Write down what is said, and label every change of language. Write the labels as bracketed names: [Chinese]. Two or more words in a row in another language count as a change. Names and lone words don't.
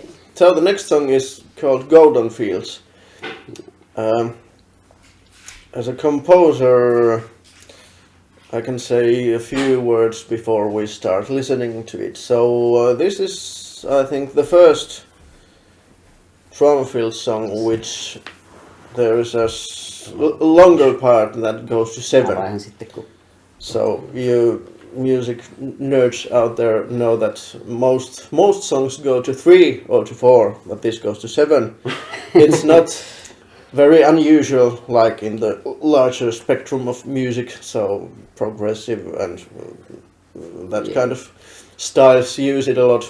[English] So the next song is called Golden Fields. As a composer, I can say a few words before we start listening to it. So this is, I think, the first drum-filled song which there is a longer part that goes to 7. [Finnish] Vähän sitten, kun [English] So you music nerds out there know that most songs go to 3 or to 4, but this goes to 7. It's not very unusual, like in the larger spectrum of music, so progressive and that kind of styles use it a lot.